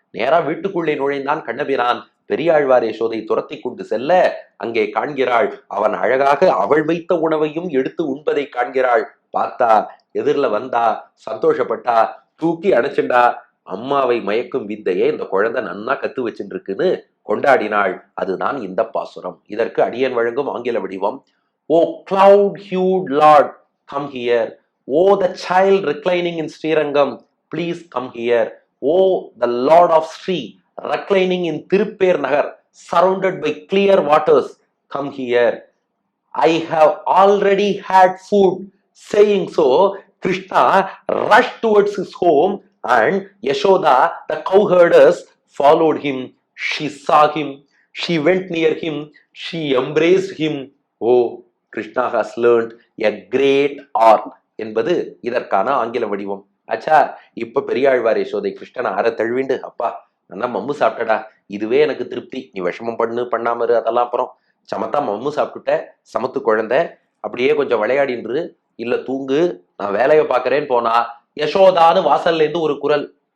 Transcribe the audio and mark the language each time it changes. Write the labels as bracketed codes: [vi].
[ta] நேரா வீட்டுக்குள்ளே நுழைந்தான் கண்ணபிரான். பெரியாழ்வார் யசோதை துரத்தி கொண்டு செல்ல அங்கே காண்கிறாள், அவன் அழகாக அவள் வைத்த உணவையும் எடுத்து உண்பதை காண்கிறாள். பார்த்தா எதிரில வந்தா, சந்தோஷப்பட்டா, தூக்கி அணைச்சுண்டா. அம்மாவை மயக்கும் வித்தையை இந்த குழந்தை நன்னா கத்து வச்சுட்டு இருக்குன்னு கொண்டாடினாள். அதுதான் இந்த பாசுரம். இதற்கு அடியன் வழங்கும் ஆங்கில வடிவம். [en] Oh cloud hued Lord, come here. Oh, the child reclining in Srirangam, please come here. Oh, the Lord of Sri, reclining in Tirupper Nagar, surrounded by clear waters, come here. I have already had food. Saying so, Krishna rushed towards his home and Yashoda, the cowherders, followed him. She saw him. She went near him. She embraced him. Oh, Krishna has learned a great art [ta] என்பது இதற்கான ஆங்கில வடிவம். ஆச்சா, இப்ப பெரியாழ்வார் யசோதை கிருஷ்ணன் அற தழுவிண்டு, அப்பா நல்லா மம்மு சாப்பிட்டடா, இதுவே எனக்கு திருப்தி, நீ விஷமம் பண்ணாம இரு, அதெல்லாம் அப்புறம் சமத்தா மம்மு சாப்பிட்டுட்ட, சமத்து குழந்தை, அப்படியே கொஞ்சம் விளையாடின்று இல்ல தூங்கு, நான் வேலையை பாக்குறேன்னு போனா யசோதான்னு வாசல்ல இருந்து ஒரு குரல்.